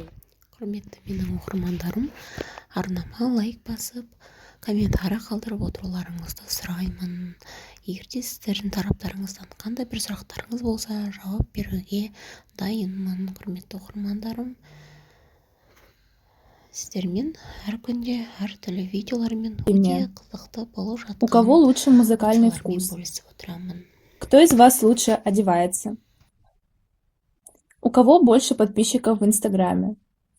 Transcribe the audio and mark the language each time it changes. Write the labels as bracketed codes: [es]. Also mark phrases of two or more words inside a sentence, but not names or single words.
[kk] Құрметті менің оқырмандарым, арнама лайк басып, комментарий қалдырып отыруларыңызды сұраймын. Егер де сіздердің тараптарыңыздан қандай бір сұрақтарыңыз болса, жауап беруге дайынмын. Құрметті оқырмандарым, сіздермен әр күнде әртүрлі видеолармен өте қызықты болып жатқан. [ru] У кого лучше музыкальный вкус? Кто из вас лучше одевается? У кого больше подписчиков в Инстаграме?